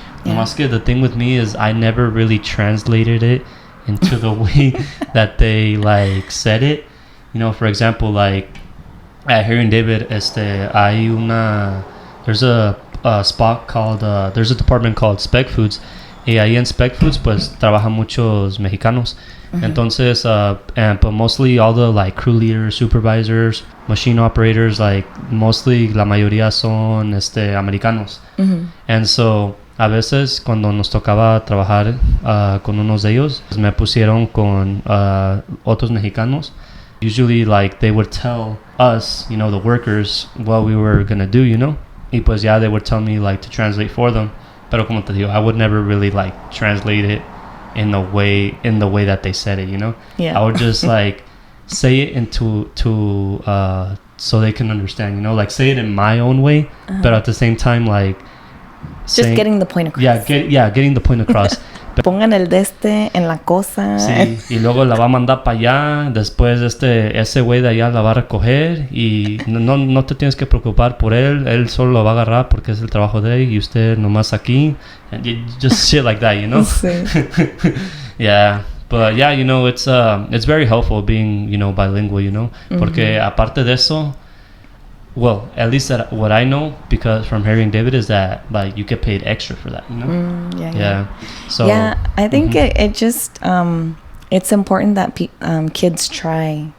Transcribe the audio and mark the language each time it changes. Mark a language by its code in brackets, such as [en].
[es] Más que [en] the thing with me is I never really translated it into the way that they, like, said it. You know, for example, like, at Harry and David, there's a spot called, there's a department called Spec Foods. [es] Y ahí en Spec Foods, pues, trabajan muchos mexicanos. Entonces, [en] but mostly all the, like, crew leaders, supervisors, machine operators, like, mostly [es] la mayoría son, americanos. [en] And so, [es] a veces, cuando nos tocaba trabajar con unos de ellos, pues me pusieron con otros mexicanos. [en] Usually, like, they would tell us, you know, the workers, what we were gonna do, you know? [es] Y pues [en] they would tell me, like, to translate for them. [es] Pero como te digo, [en] I would never really, like, translate it in the way that they said it, you know? Yeah. I would just, like, say it into so they can understand, you know? Like, say it in my own way, but at the same time, like, just getting the point across. Getting the point across. [es] Pongan el en la cosa. Sí, y luego la va a mandar para allá, después ese güey de allá la va a recoger y no te tienes que preocupar por él solo lo va a agarrar porque es el trabajo de él y usted nomás aquí, [en] and just shit like that, you know? [es] Sí. [en] Yeah, but yeah, you know, it's very helpful being, you know, bilingual, you know, [es] porque aparte de eso, [en] well, at least that what I know, because from Harry and David, is that, like, you get paid extra for that, you know? Yeah. So I think it just it's important that kids try.